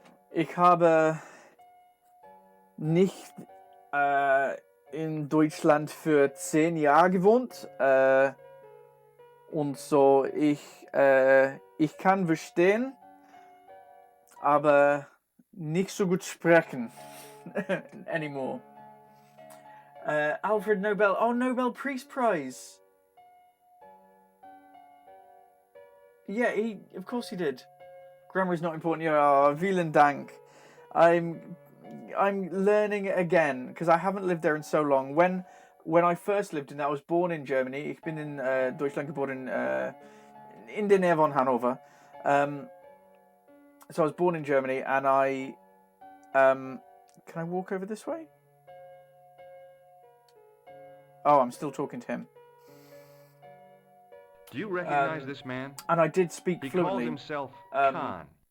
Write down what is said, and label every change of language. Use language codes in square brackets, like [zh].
[de] Ich habe nicht in Deutschland für 10 Jahre gewohnt. Und so, ich kann verstehen, aber nicht so gut sprechen anymore. [en] Alfred Nobel. Oh, Nobel Peace Prize. Yeah, of course he did. Grammar is not important. [de] Oh, vielen Dank. [en] I'm learning it again because I haven't lived there in so long. When I first lived in there, I was born in Germany. [de] Ich bin in Deutschland geboren in der Nähe von Hannover. [en] So I was born in Germany, and I can I walk over this way? Oh, I'm still talking to him. Do you recognize this man? And I did speak He fluently. called himself Khan.